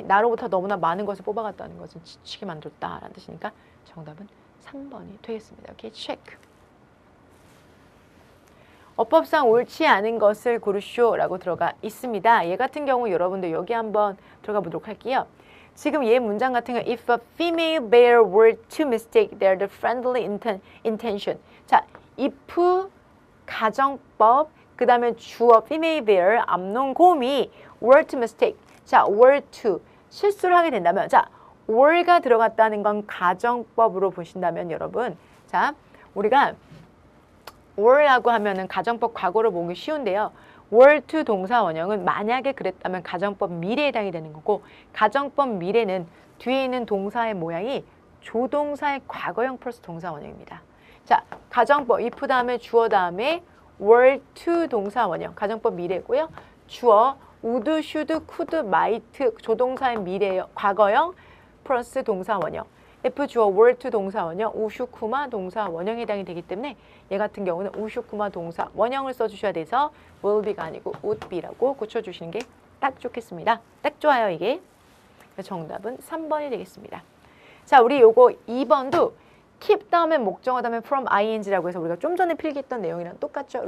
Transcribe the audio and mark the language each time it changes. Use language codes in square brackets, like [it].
[ko] 나로부터 너무나 많은 것을 뽑아갔다는 것은 지치게 만들었다. 라는 뜻이니까 정답은 3번이 되겠습니다. 오케이, 체크. 어법상 옳지 않은 것을 고르쇼 라고 들어가 있습니다. 얘 같은 경우 여러분들 여기 한번 들어가 보도록 할게요. 지금 얘 문장 같은 경우 [en] If a female bear were to mistake their friendly intention. [ko] 자, if 가정법 그 다음에 주어 female bear 암농곰이 were to mistake. 자, were to 실수를 하게 된다면 자, were가 들어갔다는 건 가정법으로 보신다면 여러분 자, 우리가 were라고 하면은 가정법 과거로 보기 쉬운데요. were to 동사 원형은 만약에 그랬다면 가정법 미래에 해당이 되는 거고 가정법 미래는 뒤에 있는 동사의 모양이 조동사의 과거형 플러스 동사 원형입니다. 자, 가정법 if 다음에 주어 다음에 were to 동사 원형 가정법 미래고요. 주어 would, should, could, might 조동사의 미래요. 과거형 플러스 동사 원형. F 주어 were to 동사 원형, 우슈쿠마 동사 원형에 해당이 되기 때문에 얘 같은 경우는 우슈쿠마 동사 원형을 써주셔야 돼서 will be가 아니고 would be라고 고쳐주시는 게 딱 좋겠습니다. 딱 좋아요 이게. 정답은 3번이 되겠습니다. 자, 우리 요거 2번도 keep 다음에 목적어 다음에 from ing라고 해서 우리가 좀 전에 필기했던 내용이랑 똑같죠?